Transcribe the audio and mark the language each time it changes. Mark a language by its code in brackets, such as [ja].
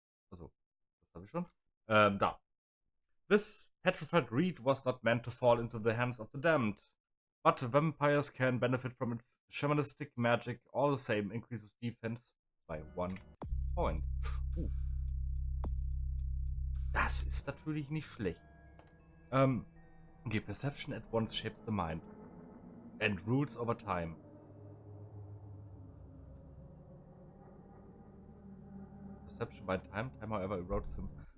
[de] Also, das habe ich schon. Da. [en] This petrified reed was not meant to fall into the hands of the damned. But vampires can benefit from its shamanistic magic. All the same, increases defense by 1 point. [de] Das ist natürlich nicht schlecht. [en] Okay, perception at once shapes the mind and rules over time. Perception by time, time however erodes him.